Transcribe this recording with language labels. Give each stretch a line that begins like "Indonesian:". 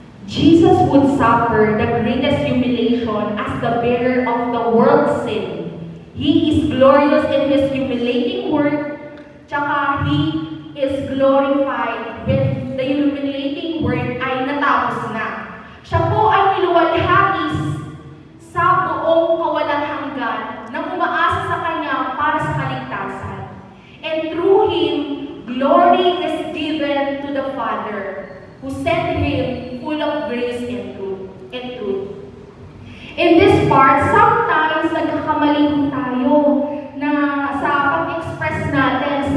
English: Jesus would suffer the greatest humiliation as the bearer of the world's sin. He is glorious in His humiliating work, tsaka He is glorified when the humiliating work
Filipino: ay natapos na. Siya po ay niluwalhati sa buong kawalang hanggan nang umaasa sa Kanya para sa kaligtasan.
English: And through Him, glory is given to the Father, who sent Him full of grace and truth. In this part, sometimes
Filipino: nagkakamali tayo na sa pag-express natin.